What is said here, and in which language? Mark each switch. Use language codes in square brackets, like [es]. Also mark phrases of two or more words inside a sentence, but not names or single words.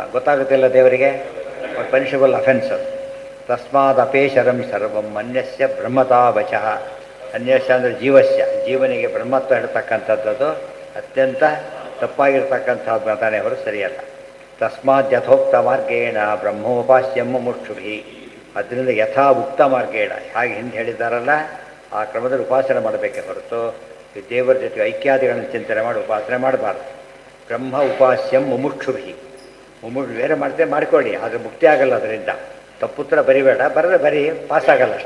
[kn] ಗೊತ್ತಾಗುತ್ತಿಲ್ಲ ದೇವರಿಗೆ, [en] punishable offence. [sa] ತಸ್ಮಾದ್ ಅಪೇಶರಂ ಸರ್ವಂ ಅನ್ಯಸ್ಯ ಬ್ರಹ್ಮತಾ ವಚಃ. [kn] ಅನ್ಯಸ್ಯ ಅಂದರೆ ಜೀವಸ್ಯ, ಜೀವನಿಗೆ ಬ್ರಹ್ಮತ್ವ ಹೇಳ್ತಕ್ಕಂಥದ್ದು ಅತ್ಯಂತ ತಪ್ಪಾಗಿರ್ತಕ್ಕಂಥದ್ದು ಮಾತಾನೆ ಹೊರತು ಸರಿಯಲ್ಲ. [sa] ತಸ್ಮಾತ್ ಯಥೋಕ್ತ ಮಾರ್ಗೇಣ ಬ್ರಹ್ಮೋಪಾಸ್ಯಂ ಮುಮುಕ್ಷುಭಿ. ಅದರಿಂದ ಯಥಾ ಉಕ್ತ ಮಾರ್ಗೇಣ, [kn] ಹಾಗೆ ಹಿಂದೆ ಹೇಳಿದ್ದಾರಲ್ಲ ಆ ಕ್ರಮದಲ್ಲಿ ಉಪಾಸನೆ ಮಾಡಬೇಕೆ ಹೊರತು ಈ ದೇವರ ಜೊತೆ ಐಕ್ಯಾದಿಗಳನ್ನು ಚಿಂತನೆ ಮಾಡಿ ಉಪಾಸನೆ ಮಾಡಬಾರ್ದು. [sa] ಬ್ರಹ್ಮ ಉಪಾಸ್ಯಂ ಮುಮುಕ್ಷುಭಿ. [kn] ಬೇರೆ ಮಾಡ್ತೇವೆ ಮಾಡಿಕೊಳ್ಳಿ, ಆದರೆ ಮುಕ್ತಿ ಆಗಲ್ಲ. ಅದರಿಂದ ತಪ್ಪುತ್ರ ಬರಿಬೇಡ, ಬರೆದ್ರೆ ಬರೀ ಪಾಸಾಗಲ್ಲ ಅಷ್ಟೇ.